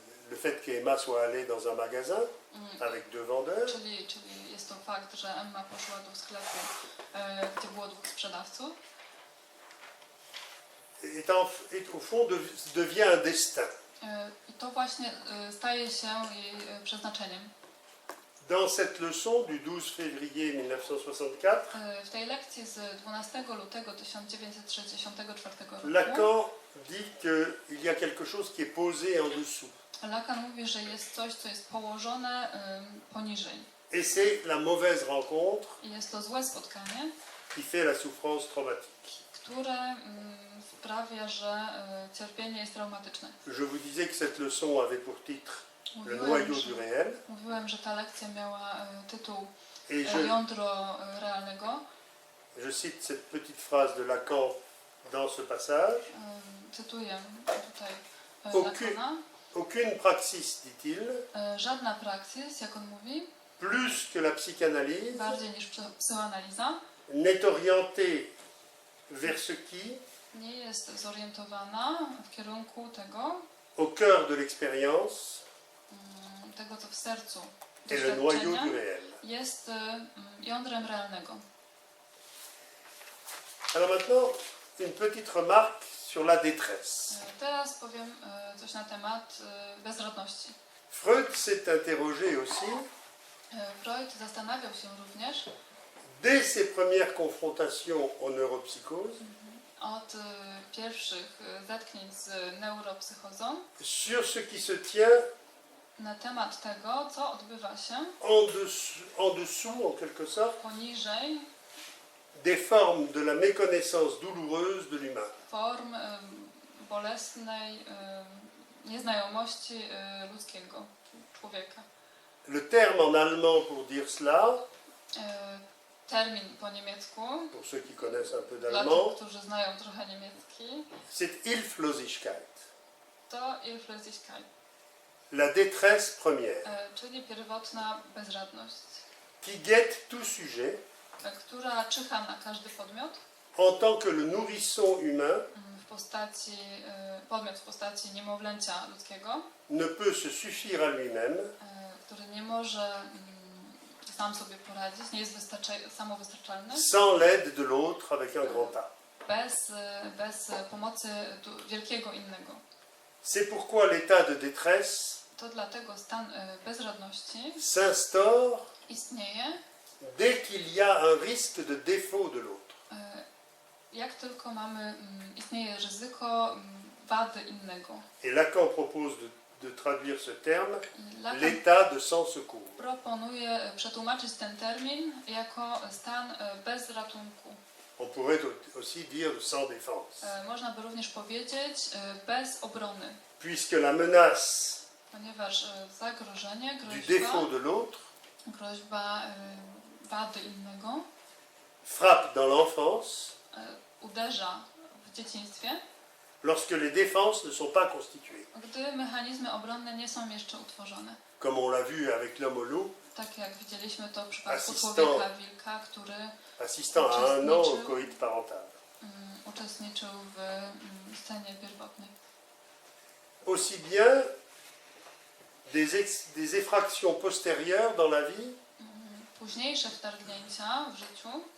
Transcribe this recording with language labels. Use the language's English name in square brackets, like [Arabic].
[French] le fait qu'Emma soit allée dans un magasin avec deux vendeurs, [Polish] czyli jest to fakt, że Emma poszła do sklepu, gdzie było dwóch sprzedawców. [French] est au fond devient un destin. [Polish] I to właśnie staje się jej przeznaczeniem. [French] Dans cette leçon du 12 février 1964, [Polish] W tej lekcji z 12 lutego 1964 roku [French] Lacan dit qu'il y a quelque chose qui est posé en dessous. [Polish] Lacan mówi, że jest coś, co jest położone poniżej. [French] Et c'est la mauvaise rencontre [Polish] I jest to złe spotkanie, [French] qui fait la souffrance traumatique. [Polish] które sprawia, że cierpienie jest traumatyczne. [French] Je vous disais que cette leçon avait pour titre le noyau du réel. [Polish] Mówiłem, że ta lekcja miała tytuł [French] Et [Polish] Jądro realnego. [French] je cite cette petite phrase de Lacan dans ce passage. [Polish] Cytuję tutaj [French] Aucune- [Polish] Lacana. [French] Aucune praxis, dit-il, [Polish] Żadna praksis, jak on mówi, [French] plus que la psychanalyse, [Polish] bardziej niż psychoanaliza, [French] n'est orientée vers ce qui, [Polish] nie jest zorientowana w kierunku tego, [French] au cœur de l'expérience, [Polish] tego co w sercu [French] est le noyau [Polish] doświadczenia, [French] du réel. [Polish] jest jądrem realnego. [French] Alors maintenant, une petite remarque sur la détresse. [Polish] Teraz powiem coś na temat bezradności. [French] Freud s'est interrogé aussi, [Polish] Freud zastanawiał się również [French] dès ses premières confrontations en neuropsychose, [Polish] od pierwszych zetknięć z neuropsychozą [French] sur ce qui se tient [Polish] na temat tego, co odbywa się [French] en dessous, en quelque sorte, [Polish] poniżej [French] des formes de la méconnaissance douloureuse de l'humain. [Polish] form bolesnej nieznajomości ludzkiego człowieka. [French] Le terme en allemand pour dire cela, [Polish] Termin po niemiecku, [French] pour ceux qui connaissent un peu [Polish] dla [French] d'allemand, [Polish] tych, którzy znają trochę niemiecki, [French] c'est Hilflosigkeit, [Polish] to Hilflosigkeit, [French] la détresse première, [Polish] czyli pierwotna bezradność, [French] qui guette tout sujet [Polish] która czyha na każdy podmiot [French] en tant que le nourrisson humain [Polish] w postaci, podmiot w postaci niemowlęcia ludzkiego, [French] ne peut se suffire à lui-même [Polish] który nie może sam sobie poradzić, nie jest samowystarczalny, [French] sans l'aide de l'autre avec un grand A. [Polish] bez pomocy wielkiego innego. [French] C'est pourquoi l'état de détresse [Polish] To dlatego stan bezradności [French] s'instaure [Polish] istnieje, [French] dès qu'il y a un risque de défaut de l'autre. [Polish] jak tylko istnieje ryzyko wady innego. [French] Et Lacan propose de traduire ce terme [Polish] I Lacan [French] l'état de sans secours. [Polish] proponuje przetłumaczyć ten termin jako stan bez ratunku. [French] On pourrait aussi dire sans défense, [Polish] Można by również powiedzieć bez obrony, [French] puisque la menace [Polish] ponieważ zagrożenie, [French] du défaut de l'autre [Polish] groźba wady innego [French] frappe dans l'enfance [Polish] uderza w dzieciństwie, [French] lorsque les défenses ne sont pas constituées. [Polish] gdy mechanizmy obronne nie są jeszcze utworzone. [French] Comme on l'a vu avec l'homme au loup, [Polish] Tak jak widzieliśmy to w przypadku [French] Assistant. [Polish] człowieka wilka, który [French] assistant à un an au coït parental. [Polish] uczestniczył w scenie pierwotnej. [French] Aussi bien des effractions postérieures dans la vie, [Polish] Późniejsze wtargnięcia w życiu